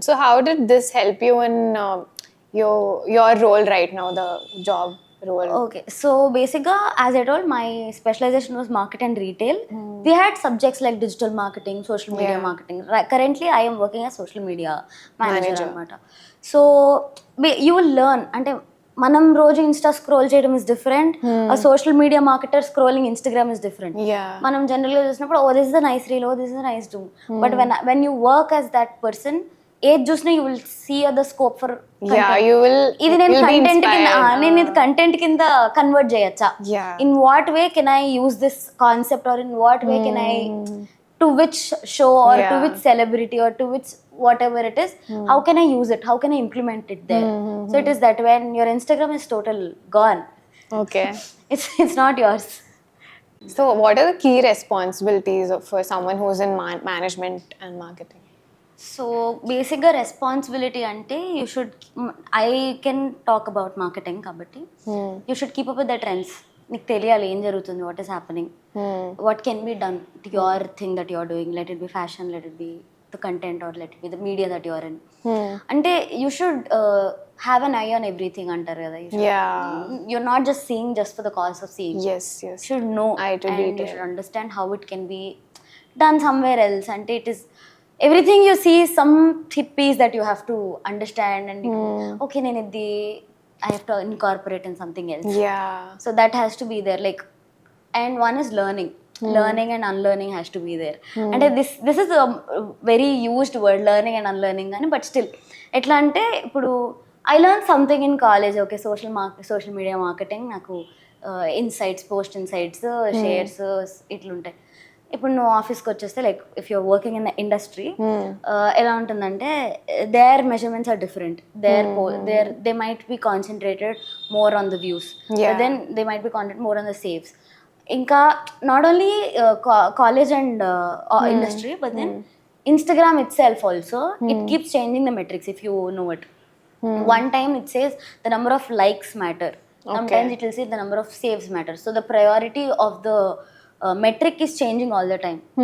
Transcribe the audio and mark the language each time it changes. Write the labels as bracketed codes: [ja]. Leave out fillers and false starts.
[en] So how did this help you in your role right now, the job role? Okay, so basically, as I told, my specialization was market and retail. We had subjects like digital marketing, social media marketing. Currently, I am working as social media manager. So you will learn. [te] అంటే మనం రోజు Insta scroll చేయడం [en] is different, [te] social media marketer scrolling Instagram is different. మనం జనరల్గా చూసినప్పుడు [en] oh this is the nice reel, oh this is the nice do, but when you work as that person, ఏది చూసినా you will see the scope for [te] ఇది నేను content కింద నేను ఇది కంటెంట్ కింద కన్వర్ట్ చేయొచ్చా, [en] In what way can I use this concept or in what way can I to which show or to which celebrity or to which whatever it is, how can I use it, how can I implement it there. So it is that when your Instagram is total gone, okay, it's not yours. So what are the key responsibilities for someone who's in management and marketing? So basically responsibility ante you should, I can talk about marketing kabatti, you should keep up with the trends. [te] నీకు తెలియాలి ఏం జరుగుతుంది, [en] What is happening, what can be done to your thing that your doing, let it be fashion, let it be the content or let it be the media that your in. అంటే you should have an eye on everything [te] అంటారు కదా. [en] You're not just seeing just for the cause of seeing. Should know and you should understand how it can be done somewhere else. అంటే it is everything you see some piece that you have to understand and [te] okay nenu idi [en] I have to incorporate in something else. So that has to be there, like, and one is learning and unlearning has to be there. And this is a very used word, learning and unlearning ani, but still [te] etla ante ipudu [en] I learned something in college, okay, social media marketing naku insights, post insights, shares itluntayi. [te] ఇప్పుడు నువ్వు ఆఫీస్కి వచ్చేస్తే [en] like if you are working in the industry [te] ఎలా ఉంటుందంటే [en] Their measurements are different, they might be concentrated more on the views, then they might be concentrate more on the saves. ఇంకా not only college and industry, but then Instagram itself also, it keeps changing the metrics if you know it. One time it says the number of likes matter. Sometimes it will say the number of saves matter. So the priority of the metric is changing all the time.